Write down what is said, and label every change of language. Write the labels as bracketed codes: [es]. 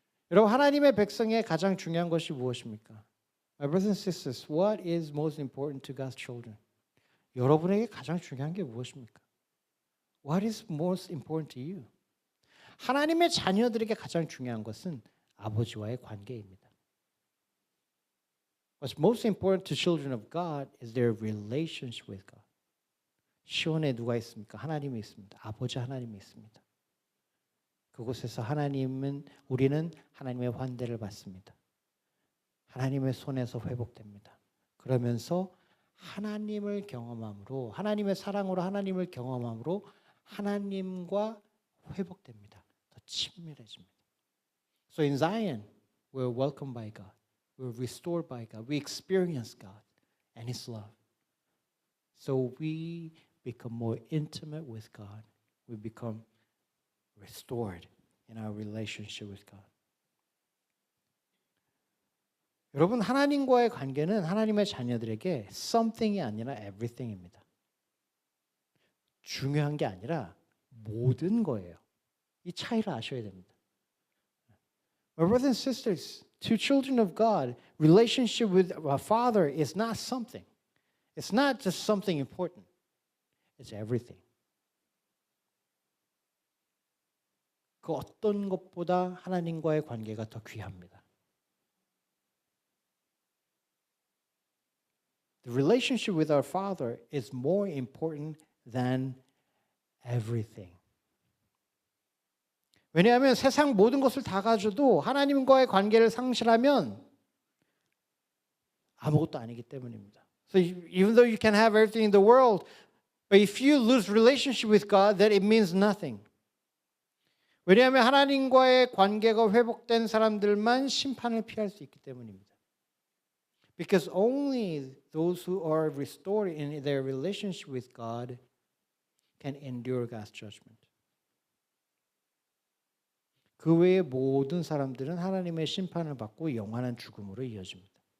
[ko] 여러분, 하나님의 백성의 가장 중요한 것이 무엇입니까? [en] My brothers and sisters, what is most important to God's children? [ko] 여러분에게 가장 중요한 게 무엇입니까? [en] What is most important to you? [ko] 하나님의 자녀들에게 가장 중요한 것은 아버지와의 관계입니다. [en] What's most important to children of God is their relationship with God. [ko] 시온에 누가 있습니까? 하나님이 있습니다. 아버지 하나님이 있습니다. 그곳에서 우리는 하나님의 환대를 받습니다. 하나님의 손에서 회복됩니다. 그러면서 하나님을 경험함으로, 하나님의 사랑으로 하나님을 경험함으로 하나님과 회복됩니다. 더 친밀해집니다. [en] So in Zion, we're welcomed by God. We're restored by God. We experience God and His love. So we become more intimate with God. We become restored in our relationship with God. [ko] 여러분, 하나님과의 관계는 하나님의 자녀들에게 something이 아니라 everything입니다. 중요한 게 아니라 모든 거예요. 이 차이를 아셔야 됩니다. [en] My brothers and sisters, to children of God, relationship with our Father is not something. It's not just something important. It's everything. [ko] 그 어떤 것보다 하나님과의 관계가 더 귀합니다. [en] The relationship with our Father is more important than everything. [ko] 왜냐하면 세상 모든 것을 다 가져도 하나님과의 관계를 상실하면 아무것도 아니기 때문입니다. [en] So even though you can have everything in the world, but if you lose relationship with God, then it means nothing. [ko] 왜냐하면 하나님과의 관계가 회복된 사람들만 심판을 피할 수 있기 때문입니다. [en] Because only those who are restored in their relationship with God can endure God's judgment. [ko] 그 외의 모든 사람들은 하나님의 심판을 받고 영원한 죽음으로 이어집니다.